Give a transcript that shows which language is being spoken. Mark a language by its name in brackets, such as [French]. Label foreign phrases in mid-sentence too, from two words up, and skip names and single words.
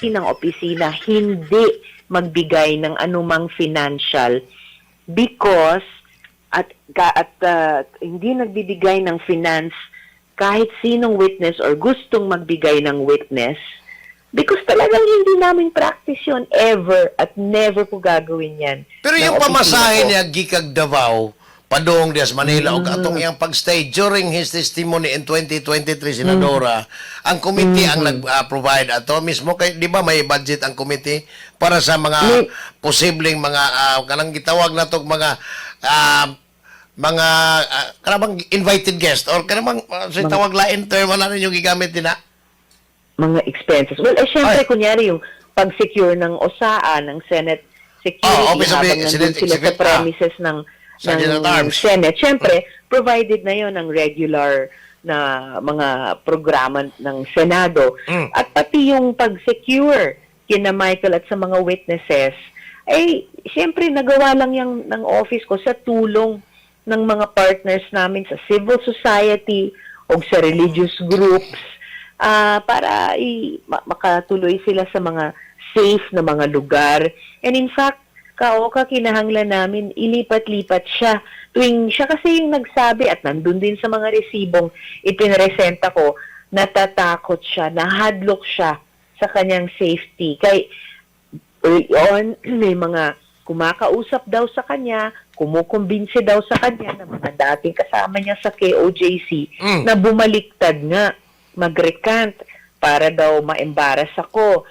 [Filipino] ng opisina hindi magbigay ng anumang [English] financial because [Filipino] hindi nagbibigay ng finance kahit sinong witness or gustong magbigay ng witness because talagang hindi namin practice yun ever at never ko gagawin yan. Pero ng yung opisina pamasahe ko. [Cebuano] niya gikag Davao padong dias Manila ug atong iyang pagstay [English] during his testimony in 2023 [Cebuano] Senadora, ang committee ang nag-provide ato mismo kay [Filipino] di ba may budget ang committee para sa mga posibleng mga [Cebuano] kanang gitawag nato mga kanang [English] invited guest [Cebuano] or kanang sa tawag lain term na ninyo gigamit din [Filipino] Mga expenses. Well, syempre, kunyari yung pag-secure ng OSAA, ng Senate Security, [English] Office of the [Filipino] habang nandun Senate sila sa Executive, premises ng Sergeant at Arms. Senate. Syempre, provided na yon ng regular na mga programa ng Senado. At pati yung pag-secure kina Michael at sa mga witnesses, syempre, nagawa lang yung ng office ko sa tulong ng mga partners namin sa [English] civil society [Filipino] o sa [English] religious groups [Filipino] para makatuloy sila sa mga safe na mga lugar. [English] And in fact, [Cebuano] kinahanglan namin, ilipat-lipat siya. [Filipino] Tuwing siya kasi yung nagsabi at nandun din sa mga resibong ipinresenta ko, natatakot siya, nahadlok siya sa kanyang safety. Kay early on, may mga kumakausap daw sa kanya, kumukumbinsi daw sa kanya ng mga dating kasama niya sa KOJC na bumaliktad nga, mag-recant para daw ma-embarrass ako.